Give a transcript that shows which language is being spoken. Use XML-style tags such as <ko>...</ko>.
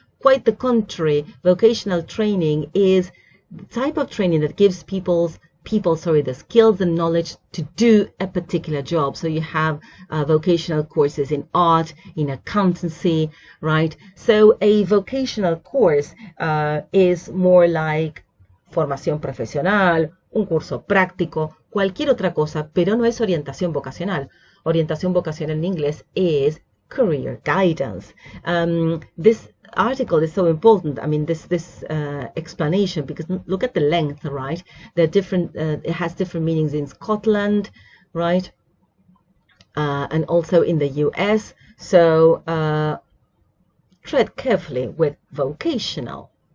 <en>Quite the contrary, vocational training is the type of training that gives people the skills and knowledge to do a particular job. So you have vocational courses in art, in accountancy, right? So a vocational course is more like</en> <es>formación profesional, un curso práctico, cualquier otra cosa, pero no es orientación vocacional. Orientación vocacional en inglés</es> <en>is career guidance. This article is so important. I mean, this explanation, because look at the length, right? They're different. It has different meanings in Scotland, right? And also in the US. So tread carefully with vocational.</en>